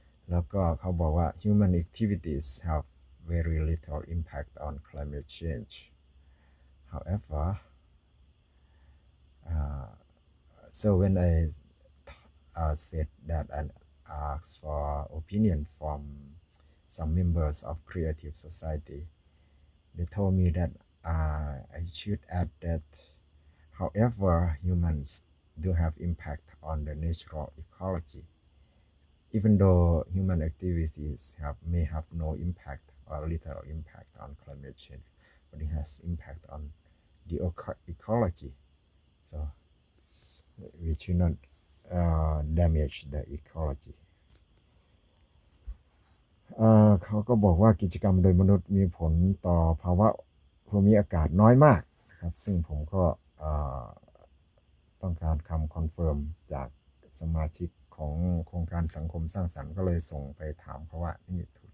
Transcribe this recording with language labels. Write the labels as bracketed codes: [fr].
[th] แล้วก็เขาบอกว่า [en] human activities have very little impact on climate change however so when I said that and asked for opinion from some members of creative society they told me that I should add that however humans do have impact on the natural ecology. Even though human activities may have no impact or little impact on climate change, but it has impact on the ecology. So we should not damage the ecology. [th] เขาก็บอกว่ากิจกรรมโดยมนุษย์มีผลต่อภาวะภูมิอากาศน้อยมากนะครับซึ่งผมก็ต้องการคำคอนเฟิร์มจากสมาชิกของโครงการสังคมสร้างสรรค์ก็เลยส่งไปถามเขาว่านี่ถูก